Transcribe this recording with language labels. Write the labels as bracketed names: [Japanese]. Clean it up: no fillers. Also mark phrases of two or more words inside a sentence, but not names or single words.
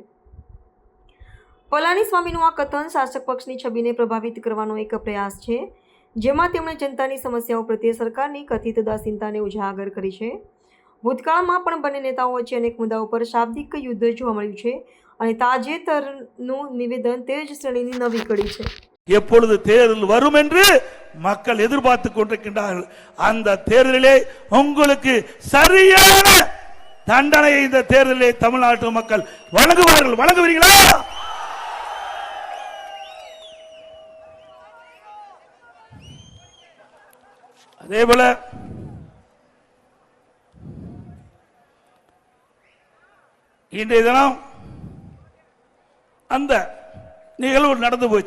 [Gujarati] પલાનીસ્વામીનું આ કથન શાસક પક્ષની છબીને પ્રભાવિત કરવાનો એક પ્રયાસ છે, જેમાં તેમણે જનતાની સમસ્યાઓ પ્રત્યે સરકારની કથિત ઉદાસીનતાને ઉજાગર કરી છે। ભૂતકાળમાં પણ બંને નેતાઓ વચ્ચે અનેક મુદ્દાઓ પર શાબ્દિક યુદ્ધ જોવા મળ્યું છે અને તાજેતરનું નિવેદન તે જ શ્રેણીની નવી કડી છે। [Tamil] எப்பொழுது தேர்தல் வரும் என்று மக்கள் எதிர்பார்த்துக் கொண்டிருக்கின்றார்கள்। அந்த தேர்தலிலே உங்களுக்கு சரியான தண்டனையை இந்த தேர்தலிலே தமிழ்நாட்டு மக்கள் வழங்குவார்கள்। வழங்குவீர்களா? அதே போல இன்றைய தினம் அந்த நிகழ்வு நடந்து போச்சு।